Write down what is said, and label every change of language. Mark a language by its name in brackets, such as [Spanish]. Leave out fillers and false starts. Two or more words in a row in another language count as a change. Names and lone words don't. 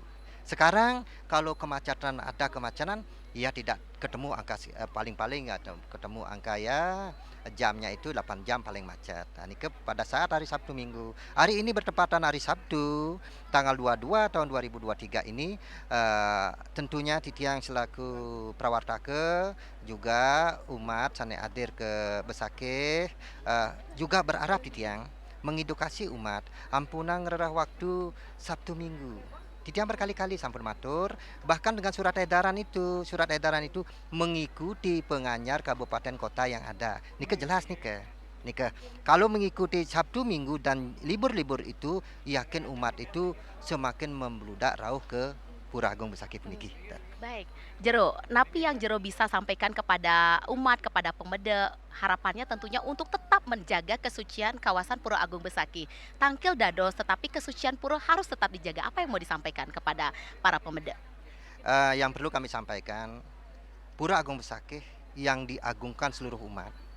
[Indonesian] Sekarang kalau ada kemacetan ya tidak ketemu angka paling-paling atau ketemu angka ya jamnya itu 8 jam paling macet. Nah, ini pada saat hari Sabtu Minggu. Hari ini bertepatan hari Sabtu tanggal 22 tahun 2023 ini tentunya titiang selaku Prawatake juga umat sane hadir ke Besakih juga berharap titiang mengedukasi umat [Balinese] ampunang ngerah [Indonesian] waktu Sabtu Minggu. [Balinese] Titiang berkali-kali sampun matur, [Indonesian] bahkan dengan surat edaran itu mengikuti penganyar kabupaten kota yang ada. Nike jelas nike. Kalau mengikuti Sabtu Minggu dan libur-libur itu, yakin umat itu semakin membludak rauh ke Pura Agung Besakih puniki. Baik, Jero, napi yang Jero bisa sampaikan kepada umat, kepada pemeda, harapannya tentunya untuk tetap menjaga kesucian kawasan Pura Agung Besakih. [Balinese] Tangkil dados, [Indonesian] tetapi kesucian pura harus tetap dijaga. Apa yang mau disampaikan kepada para pemeda? Yang perlu kami sampaikan, Pura Agung Besakih yang diagungkan seluruh umat.